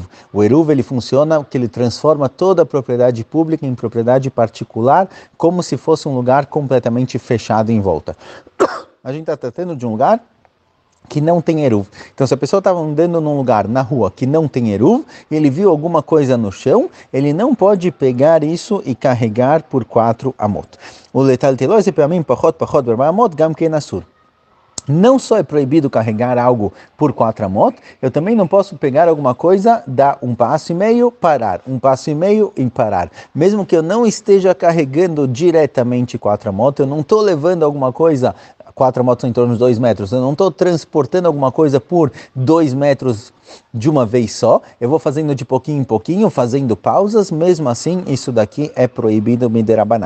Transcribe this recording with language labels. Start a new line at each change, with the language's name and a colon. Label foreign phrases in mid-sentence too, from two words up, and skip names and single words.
Portuguese: O eruv, ele funciona, que ele transforma toda a propriedade pública em propriedade particular, como se fosse um lugar completamente fechado em volta. A gente está tratando de um lugar que não tem eruv. Então, se a pessoa estava andando num lugar, na rua, que não tem eruv, e ele viu alguma coisa no chão, ele não pode pegar isso e carregar por 4 amot. O letaltelo esse para mim,
Hebrew: פחות, אמות, גם כן אסור.
Portuguese: Não só é proibido carregar algo por 4 amot, eu também não posso pegar alguma coisa, dar 1,5 passo, parar, 1,5 passo e parar. Mesmo que eu não esteja carregando diretamente 4 amot, eu não estou levando alguma coisa, 4 amot são em torno de 2 metros, eu não estou transportando alguma coisa por 2 metros de uma vez só, eu vou fazendo de pouquinho em pouquinho, fazendo pausas, mesmo assim, isso daqui é proibido miderabanan.